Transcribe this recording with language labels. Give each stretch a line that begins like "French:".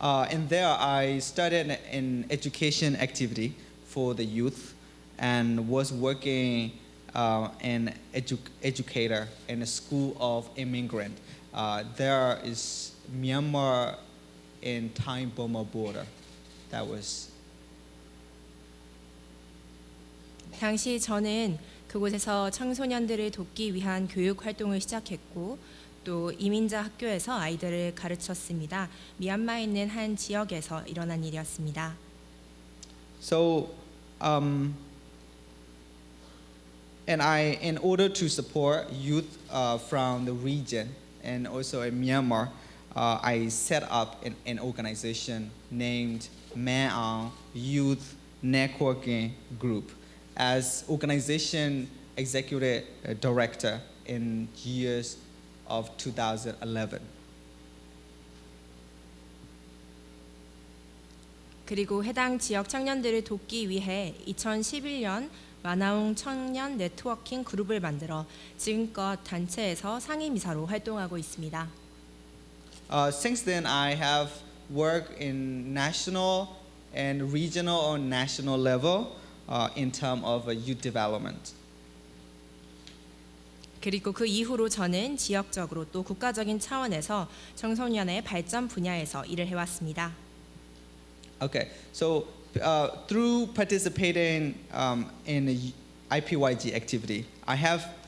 English: And there I started an education activity for the youth and was working an educator in a school of immigrant. There is Myanmar and Thai-Burma border. That was.
Korean: 당시 저는 그곳에서 청소년들을 돕기 위한 교육 활동을 시작했고 또 이민자 학교에서 아이들을 가르쳤습니다. 미얀마에 있는 한 지역에서 일어난 일이었습니다.
English: So, and in order to support youth from the region and also in Myanmar, I set up an organization named Man Youth Networking Group as organization executive director in years of 2011.
Korean: 그리고 해당 지역 청년들을 돕기 위해 2011년 마나웅 청년 네트워킹 그룹을 만들어 지금껏 단체에서 상임이사로 활동하고 있습니다.
English: Since then, I have worked in national and regional or national level in terms of youth development.
Korean: 그리고 그 이후로 저는 지역적으로 또 국가적인 차원에서 청소년의 발전 분야에서 일을 해왔습니다.
English: Okay, so through participating in the IPYG activity, I have